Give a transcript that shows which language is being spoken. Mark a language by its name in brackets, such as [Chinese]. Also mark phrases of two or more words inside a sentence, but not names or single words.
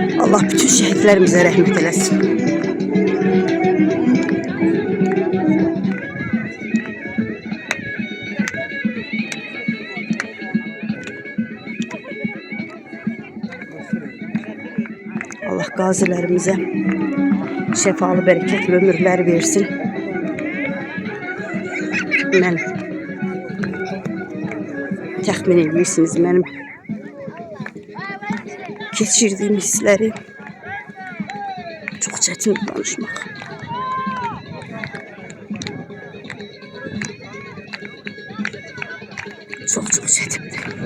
[Turkish] Allah bütün şehitlerimize rahmet eylesin. Allah gazilerimize şefalı, bereketli ömürler versin. [Azerbaijani] Ben təxmin edirsiniz mənim keçirdiyim hissləri. Çox çətin danışmaq. Çox çətindir.